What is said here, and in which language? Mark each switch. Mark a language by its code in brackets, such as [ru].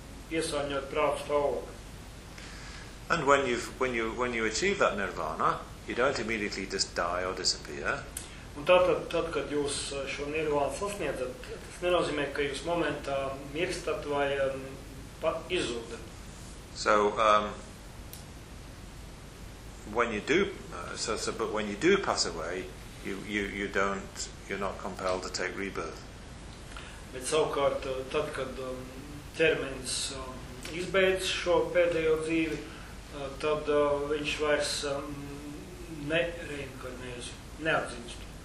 [en] And when you achieve that nirvana, you don't immediately just die or disappear. [lv] Un tad, kad jūs šo nirvānu sasniedzat, tas nenozīmē, ka jūs momentā mirstat vai izzūdat. [en] So but when you do pass away, you're not compelled to take rebirth. [lv] Bet savukārt, tad kad ķermenis izbeidz šo pēdējo dzīvi, tad viņš vairs nereinkarnējas, neatdzimst.